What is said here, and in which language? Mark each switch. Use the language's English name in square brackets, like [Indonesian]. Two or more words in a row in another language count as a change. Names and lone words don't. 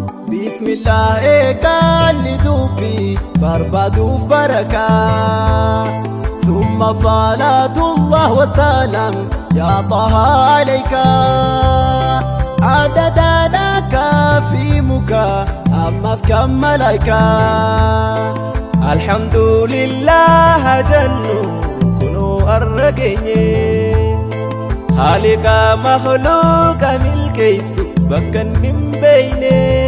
[Arabic] بسم الله [Oromo] eegalli dubbii barbaaduuf barakaa. [Arabic] ثم صلاة الله وسلام يا طه عليك. [Oromo] Adadaadha kaafi muka ammas kan malaayikaa. Alhamdulillah jennu kunoo arra geenye. [Arabic] خالق مخلوق [Oromo] milkeessu bakka hin beeyne.